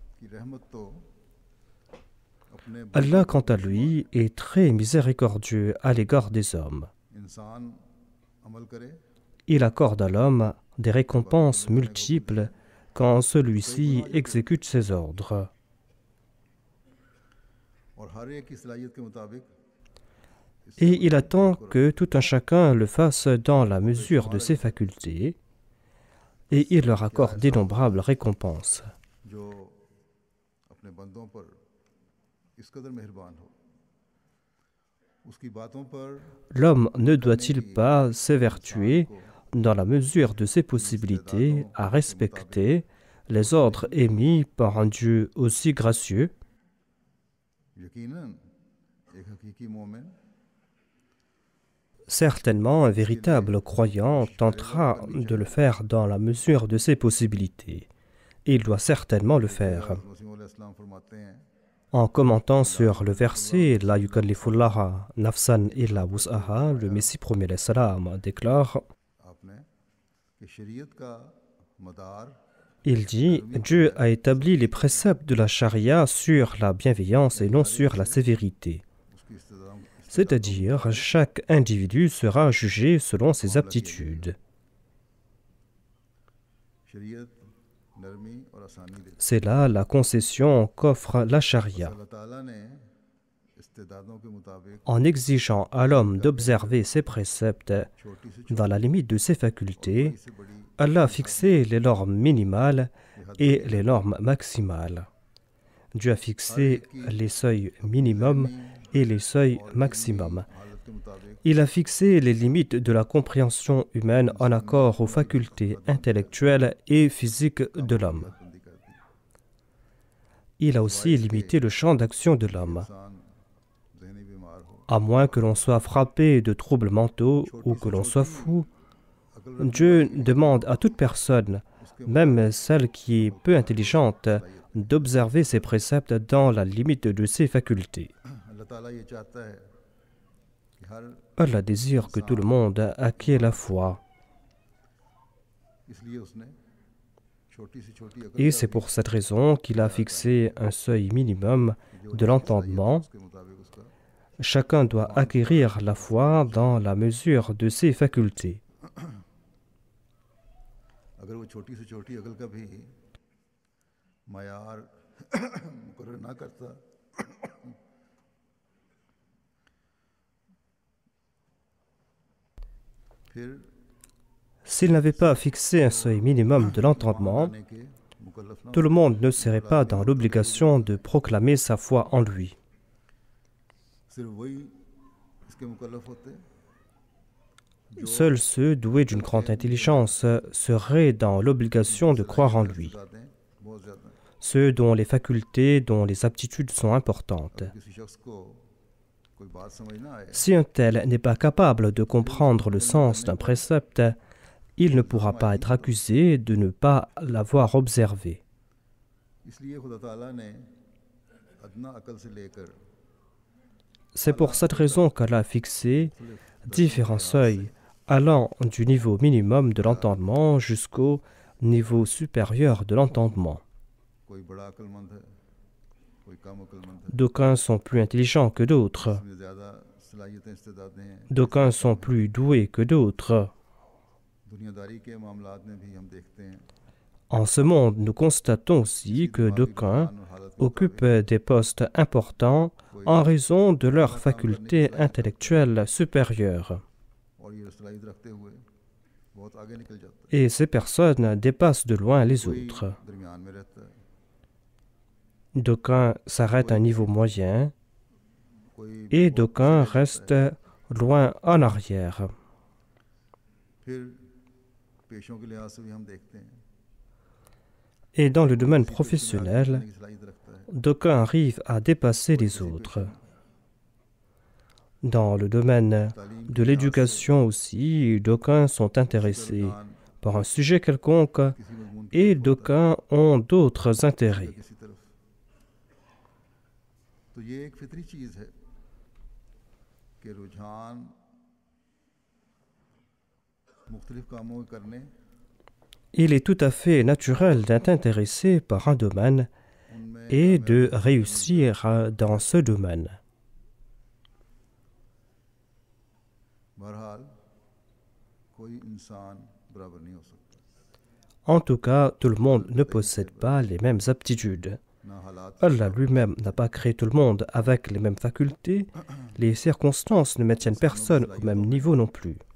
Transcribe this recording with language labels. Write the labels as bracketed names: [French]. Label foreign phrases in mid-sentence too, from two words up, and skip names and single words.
[French] Allah, quant à lui, est très miséricordieux à l'égard des hommes. Il accorde à l'homme des récompenses multiples quand celui-ci exécute ses ordres. [Urdu] اور ہر ایک کی صلاحیت کے مطابق [French] Et il attend que tout un chacun le fasse dans la mesure de ses facultés, et il leur accorde d'innombrables récompenses. [Urdu] جو اپنے بندوں پر اس قدر مہربان ہو اس کی باتوں پر [French] L'homme ne doit-il pas s'évertuer, dans la mesure de ses possibilités, à respecter les ordres émis par un Dieu aussi gracieux? [Urdu] یقیناً ایک حقیقی مومن [French] Certainement, un véritable croyant tentera de le faire dans la mesure de ses possibilités. Et il doit certainement le faire. [Urdu] مسیح علیہ السلام فرماتے ہیں [French] En commentant sur le verset [Arabic] لا يكلف الله نفسا إلا وسعها, [French] le Messie premier [Arabic] عليه السلام [French] déclare, [Urdu] آپ نے کہ شریعت کا مدار [French] il dit, Dieu a établi les préceptes de la charia sur la bienveillance et non sur la sévérité. [Urdu] اس کی استعدام [French] C'est-à-dire, chaque individu sera jugé selon ses aptitudes. [Urdu] شریعت نرمی اور آسانی دیتی [French] C'est là la concession qu'offre la charia. [Urdu] है। اللہ تعالیٰ نے استعدادوں کے مطابق [French] En exigeant à l'homme d'observer ses préceptes [Urdu] چھوٹی سے [French] dans la limite de ses facultés, [Urdu] چھوٹی سے بڑی [French] Allah a fixé les normes minimales et les normes maximales. Dieu a fixé les seuils minimums et les seuils maximums. [Urdu] حالت کے مطابق [French] Il a fixé les limites de la compréhension humaine en accord aux facultés intellectuelles et physiques de l'homme. [Urdu] بندی کر دی [French] Il a aussi limité le champ d'action de l'homme. [Urdu] انسان ذہنی بیمار ہو [French] À moins que l'on soit frappé de troubles mentaux ou que l'on soit fou, Dieu demande à toute personne, même celle qui est peu intelligente, d'observer ses préceptes dans la limite de ses facultés. [Urdu] اللہ تعالیٰ یہ چاہتا ہے کہ ہر [French] Allah désire que tout le monde acquiert la foi. [Urdu] اس لیے اس نے چھوٹی سے چھوٹی عقل [French] Et c'est pour cette raison qu'il a fixé un seuil minimum de l'entendement. [Urdu] کے مطابق اس کا [French] Chacun doit acquérir la foi dans la mesure de ses facultés. [Urdu] اگر وہ چھوٹی سے چھوٹی عقل کا بھی معیار مقرر نہ کرتا پھر [French] S'il n'avait pas fixé un seuil minimum de l'entendement, [Urdu] آنے کے مکلف نہ [French] tout le monde ne serait pas dans l'obligation de proclamer sa foi en lui. [Urdu] صرف وہی اس کے مکلف ہوتے [French] Seuls ceux doués d'une grande intelligence seraient dans l'obligation de croire en lui. [Urdu] جاتے ہیں بہت زیادہ [French] Ceux dont les facultés, dont les aptitudes sont importantes. [Urdu] کسی شخص کو کوئی بات سمجھ نہ آئے [French] Si un tel n'est pas capable de comprendre le sens d'un précepte, il ne pourra pas être accusé de ne pas l'avoir observé. [Urdu] اس لیے خدا تعالیٰ نے ادنیٰ عقل سے لے کر [French] C'est pour cette raison qu'Allah a fixé différents seuils allant du niveau minimum de l'entendement jusqu'au niveau supérieur de l'entendement. [Urdu] کوئی بڑا عقلمند ہے کوئی کم عقلمند ہے कोई कम अक्लमंद है [French] D'aucuns sont plus intelligents que d'autres, [Urdu] اس میں زیادہ صلاحیتیں استعدادیں ہیں [French] d'aucuns sont plus doués que d'autres. [Urdu] دنیاداری کے معاملات میں بھی ہم دیکھتے ہیں [French] En ce monde, nous constatons aussi que d'aucuns occupent des postes importants en raison de leurs facultés intellectuelles supérieures. [Urdu] اور یہ صلاحیت رکھتے ہوئے بہت آگے نکل جاتا [French] Et ces personnes dépassent de loin les autres. [Urdu] ہے درمیان میں رہتا ہے [French] D'aucuns s'arrêtent à un niveau moyen [Urdu] कोई [French] et d'aucuns restent loin en arrière. [Urdu] پھر پیشوں کے لحاظ سے بھی ہم دیکھتے ہیں [French] Et dans le domaine professionnel, [Urdu] کی صلاحیت رکھتا ہے [French] d'aucuns arrivent à dépasser les autres. Dans le domaine de l'éducation aussi, d'aucuns sont intéressés par un sujet quelconque [Urdu] کسی مضمون کی [French] et d'aucuns ont d'autres intérêts. [Urdu] کسی طرف تو یہ ایک فطری چیز ہے کہ رجحان مختلف کاموں کو کرنے [French] Il est tout à fait naturel d'être intéressé par un domaine [Urdu] उनमें [French] et de réussir dans ce domaine. [Urdu] بہرحال کوئی انسان برابر نہیں ہو سکتا [French] En tout cas, tout le monde ne possède pas les mêmes aptitudes. Allah lui-même n'a pas créé tout le monde avec les mêmes facultés. Les circonstances ne maintiennent personne au même niveau non plus.